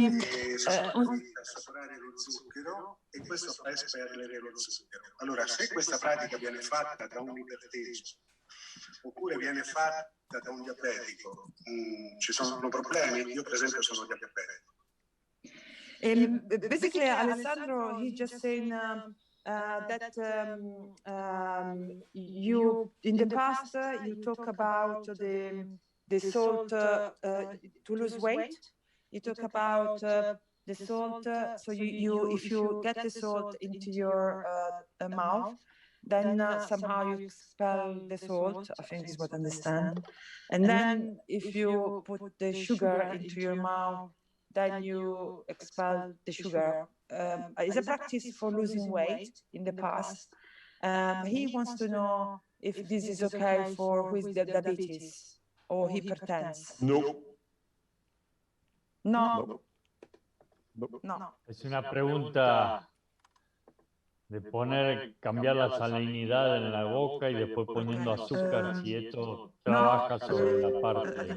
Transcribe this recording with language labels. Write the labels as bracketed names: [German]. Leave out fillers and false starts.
[Italian] Assaporare lo zucchero e questo fa espellere lo zucchero. Allora, se questa pratica viene fatta da un iperteso oppure viene fatta da un diabetico, ci sono problemi? Io per esempio sono diabetico. [English] Basically, Alessandro, he's just saying that you, in the past, you talk about the salt to lose weight. You talk about the salt. So you if you get the salt into your mouth, then somehow you expel the salt. I think is what I understand. And then if you put the sugar into your mouth, then you expel the sugar. It's a practice for losing weight in the past. He wants to know if this is okay for who is diabetes or hypertense. No. No. No. No. [Spanish] Es una pregunta de cambiar la salinidad en la boca y después poniendo azúcar, si esto trabaja sobre la parte.